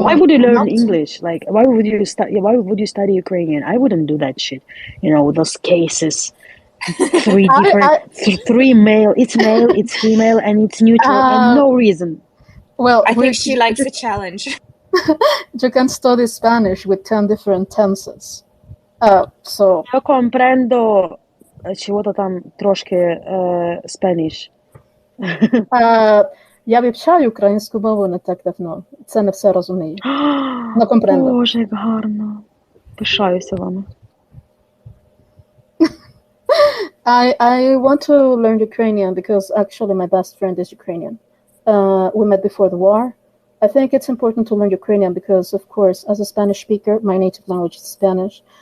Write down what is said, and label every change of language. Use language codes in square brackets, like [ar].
[en] Why would you learn English? Like, why would you study Ukrainian? I wouldn't do that shit. You know, those cases. Three male. It's male, it's female, and it's neutral, and no reason. Well, I think she likes a challenge. You can study Spanish with 10 different tenses. So. [ru] Я comprendo чего-то там трошки Spanish. [uk] Я вивчаю українську мову не так давно. Це не все розумію. Не comprendo. Боже, як гарно. Пишаюся вами. [en] I want to learn Ukrainian because actually my best friend is Ukrainian. We met before the war. I think it's important to learn Ukrainian because, of course, as a Spanish speaker, my native language is Spanish.